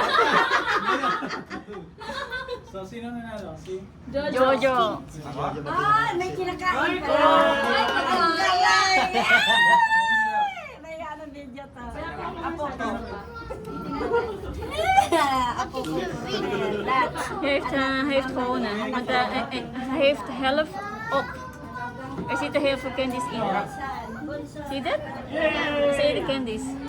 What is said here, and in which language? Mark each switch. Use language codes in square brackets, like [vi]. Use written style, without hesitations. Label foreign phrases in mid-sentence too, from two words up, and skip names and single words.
[tl] So, sino nanalo? Si? Jojo. May kinakain pa. May ano video to. Apo ko. Apo ko. [nl] Heeft gewoon hè. Want hij heeft de helft op. Er zitten heel veel candies in. Zie je dat? Zie je de candies?